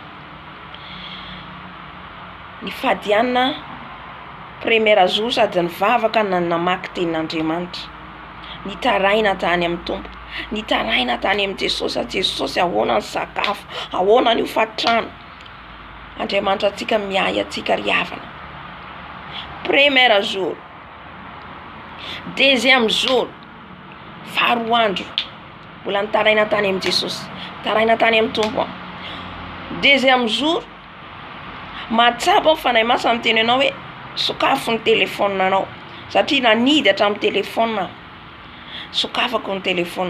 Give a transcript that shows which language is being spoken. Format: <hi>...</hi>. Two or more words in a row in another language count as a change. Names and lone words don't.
<mg>Ny fadiana</mg> <fr>premier jour</fr> <mg>sady nivavaka namaky tenin'Andriamanitra. Nitaraina tany amin'ny tompo, nitaraina tany amin'ny Jesosy. Jesosy ahoana ny sakafo, ahoana ny hofatrano. Andriamanitra antsika miay antsika ry havana.</mg> <fr>Premier jour, deuxième jour,</fr> <mg>faharoa andro mbola nitaraina tany amin'ny Jesosy, taraina tany amin'ny tompo.</mg> <fr>Deuxième jour,</fr> <mg>matsapa fanahy masina miteny anao hoe sokafo ny telefonanao satria nanidy hatramin'ny telefona. Sokafako ny telefona.</mg>